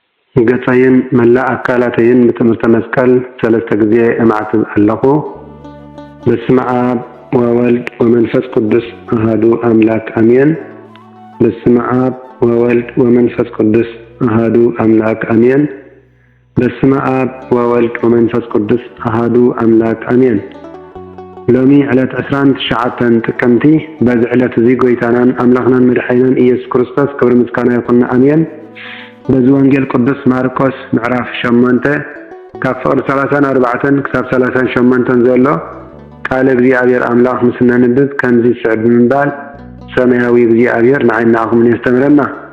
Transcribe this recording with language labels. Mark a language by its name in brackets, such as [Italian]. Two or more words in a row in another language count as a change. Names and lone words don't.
[Tigrinya] ገጻይን መላእ አካላተይን በትምህርተ መስቀል ሰለስተ ጊዜ እማዕትብ አለኹ። [Geez] በስመ አብ ወወልድ ወመንፈስ ቅዱስ አሐዱ አምላክ አሜን። በስመ አብ ወወልድ ወመንፈስ ቅዱስ አሐዱ አምላክ አሜን። በስመ አብ ወወልድ ወመንፈስ ቅዱስ አሐዱ አምላክ አሜን። [Tigrinya] ሎሚ ዕለት 19 ጥቅምቲ በዚ ዕለት እዚ ጎይታናን አምላኽናን መድኃኒናን ኢየሱስ ክርስቶስ ክብሪ ምስጋና ይኹን አሜን። በዚ ወንጌል ቅዱስ ማርቆስ ምዕራፍ 8 ካብ ፍቅሪ 34 ክሳብ 38 ዘሎ ቃል እግዚአብሔር አምላኽ ምስና ንብብ ከምዚ ስዕብ ምንባል ሰማያዊ እግዚአብሔር ንዓይናኹም ያስተምረና።